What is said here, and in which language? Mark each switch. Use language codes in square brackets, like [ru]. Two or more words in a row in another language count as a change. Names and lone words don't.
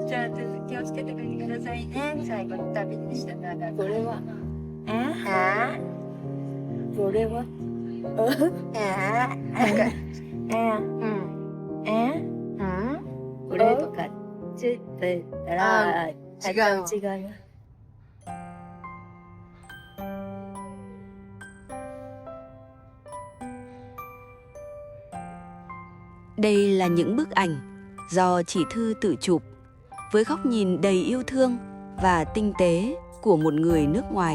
[ja] じゃあ気をつけて帰ってくださいね。最後の旅でしたから。これはこれはあこれとかちょっと言ったら違う。 [vi] Đây là những bức ảnh do chị Thư tự chụp với góc nhìn đầy yêu thương và tinh tế của một người nước ngoài.